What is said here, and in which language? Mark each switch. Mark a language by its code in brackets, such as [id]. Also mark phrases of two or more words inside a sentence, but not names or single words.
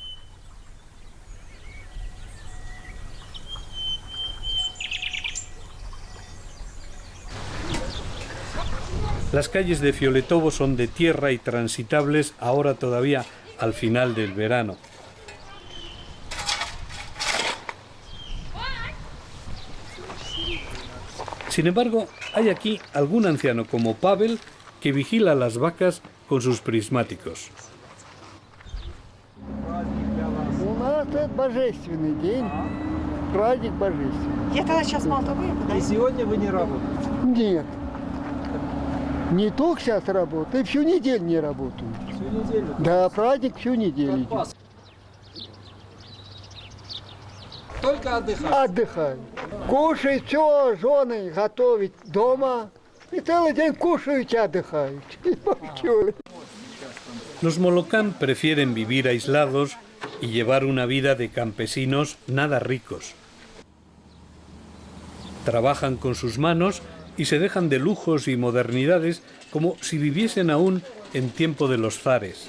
[es] Las calles de Fioletovo son de tierra y transitables ahora todavía al final del verano. Sin embargo, hay aquí algún anciano como Pavel que vigila las vacas con sus prismáticos. [ru] Божественный день, праздник божественный. Я тогда сейчас мало того, И сегодня вы не работаете? Нет. Не только сейчас работаю, всю неделю не работаю. Всю неделю? Да, праздник всю неделю. Только отдыхать? Отдыхаю. Кушать все, жены готовить дома. И целый день кушают и отдыхают. [es] Los molokán prefieren vivir aislados y llevar una vida de campesinos nada ricos. Trabajan con sus manos y se dejan de lujos y modernidades como si viviesen aún en tiempo de los zares.